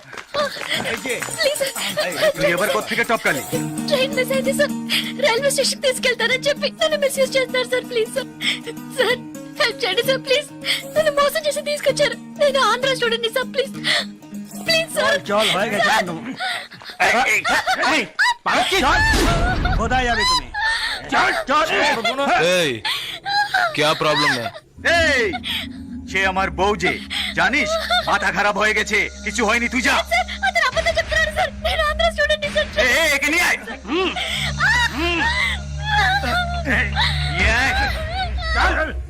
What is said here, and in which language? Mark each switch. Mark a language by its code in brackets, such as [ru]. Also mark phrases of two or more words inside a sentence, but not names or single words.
[bn] এই যে, [te] ప్లీజ్ [bn] এই, তুই এবার কোত্থেকে টপকালি? [te] ట్రైన్ మిస్ అయింది సార్, [en] railway station [te] తీసుకెళ్తారని చెప్పి నన్ను మిస్యూజ్ చేస్తారు సార్. ప్లీజ్ సార్, సార్ హెల్ప్ చేయండి సార్. ప్లీజ్, నన్ను మోసం చేసి తీసుకొచ్చారు. నేను ఆంధ్ర స్టూడెంట్ ని సార్. ప్లీజ్ ప్లీజ్ సార్. [bn] চল, হয়ে গেছে। এই, এই, এই, পালাচ্ছিস? কোথায় যাবে তুমি? চল, চল। [hi] এই क्या प्रॉब्लम है? [bn] এই, সে আমার বউ যে, জানিস মাথা খারাপ হয়ে গেছে, কিছু হয়নি, তুই যা। [te] సార్ అతను అబద్ధం చెప్తున్నారు సార్, నేను ఆంధ్ర స్టూడెంట్ ని సార్. [bn] এই, এই, একে নিয়ে আয়। এই, নিয়ে আয়। চল।